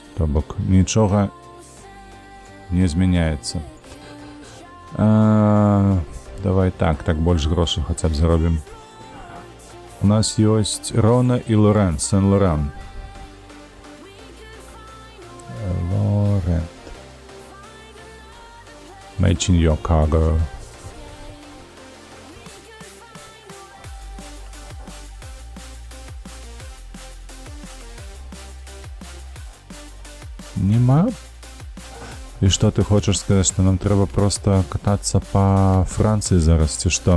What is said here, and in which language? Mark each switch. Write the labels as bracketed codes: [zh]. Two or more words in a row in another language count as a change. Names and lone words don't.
[be] То бок, нічога не змяняецца. Давай так больш грошай хаця б заробім. У нас ёсць Рона і Лорен, Сен-Лоран. Лорент. [en] Matching your cargo. [be] Нема? І што ты хочаш сказаць, што нам трэба проста катацца па Францыі зараз, ці што?